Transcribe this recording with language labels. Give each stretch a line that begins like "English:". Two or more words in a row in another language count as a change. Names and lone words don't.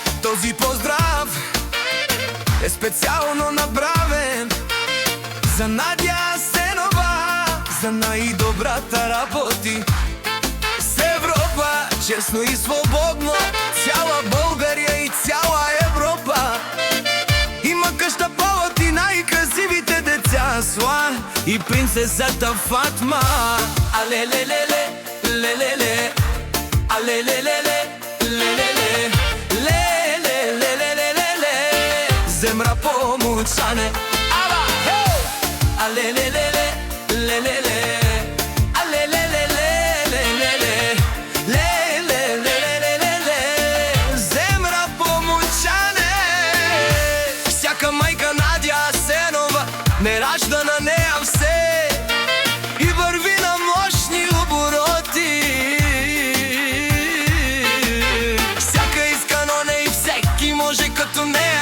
Bulgarian: Този поздрав е специално направен за Надя Асенова, за най-добрата работи с Европа, честно и свободно, цяла България и цяла Европа. Има къща повод и най-красивите деца Сла и принцесата Фатма. Алелелеле, лелеле, алелелеле, лелеле, лелелелелелеле, земра помучане. Ала, хей! Алелелеле, лелеле, алелелеле, лелеле, лелелелелеле, земра помучане. Всяка майка Надя Асенова не ражда на нея все и върви на мощни обороти. Всяка иска, но не и всеки може като нея.